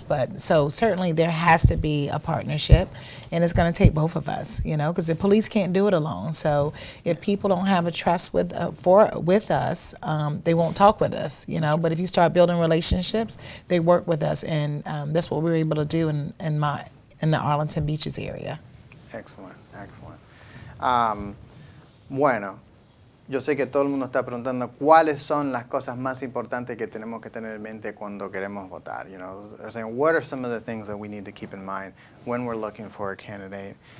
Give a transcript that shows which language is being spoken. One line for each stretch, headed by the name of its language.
English: But so certainly there has to be a partnership, and it's going to take both of us, you know, because the police can't do it alone. So if people don't have a trust with us, they won't talk with us, you know. But if you start building relationships, they work with us, and that's what we were able to do in the Arlington Beaches area. Excellent, excellent.
Spanish: Bueno, yo sé que todo el mundo está preguntando cuáles son las cosas más importantes que tenemos que tener en mente cuando queremos votar.
English: You know, they're saying, what are some of the things that we need to keep in mind when we're looking for a candidate?